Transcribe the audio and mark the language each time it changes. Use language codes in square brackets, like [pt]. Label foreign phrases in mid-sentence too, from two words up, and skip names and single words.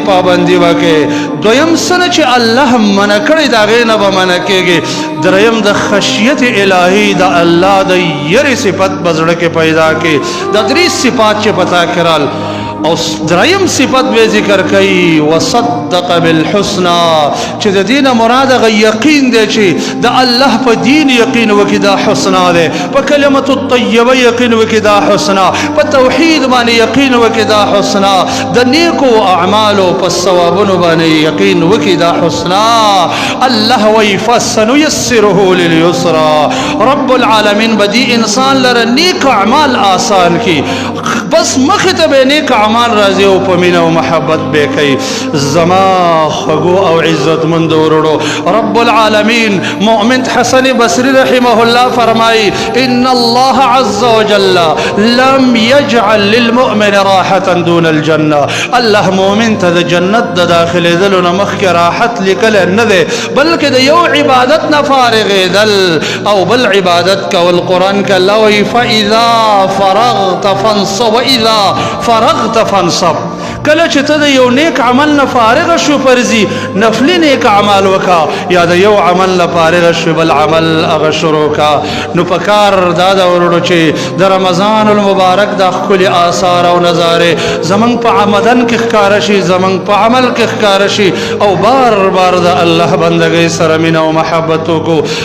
[ps] پابندي وکړې دویم څه نه چې الله منع کړی د هغې نه به منع کېږي دریم د خشیت الهي د الله د یرې صفت په زړه کې پیدا کړي دا درې صفات چې په تا کې رال او دریم صفت به ذکر کوي [ar] وصدق بالحسنى [ps] چې د دې نه مراد هغه یقین دی چې د الله په دین یقین وکړي دا حسنا دی په [ar] کلمة الطیبه [ps] یقین وکړي دا حسنا په توحید باندې یقین وکړي دا حسنا د نیکو اعمالو په ثوابونو باندې یقین وکړي دا حسنا الله وی [ar] فسنیسره لليسرا رب العالمین [ps] بدی انسان لره نیک اعمال آسان کی بس مخې ته به نیک اعمال راځي او په مینه او محبت به کوي زما خوږو او عزتمند ورونو [ar] رب العالمین [ps] مؤمن حسن بصری [ar] رحمه الله [ps] فرمایي [ar] ان الله عز وجل لم يجعل للمؤمن راحة دون الجنة [ps] الله مؤمن ته د جنت د داخلېدلو نه مخکې راحت لیکلی نه دی بلکې د یو عبادت نه فارغېدل او بل عبادت کول قرآن کې الله وایي [ar] فاذا فرغت فانصب واذا فرغت فانصب [ps] کله چې ته د یو نیک عمل نه فارغ شو فرضي نفلي نیک عمل وکا یا د یو عمل نه فارغ شو بل عمل هغه شروع کا نو په کار دا د ورونو چې د [ar] رمضان المبارک [ps] د ښکلي آثار او نظارې زمونږ په عمدن کې ښکاره شي زمونږ په عمل کې ښکاره شي او بار بار د الله بندګۍ سره مینه او محبت وکړو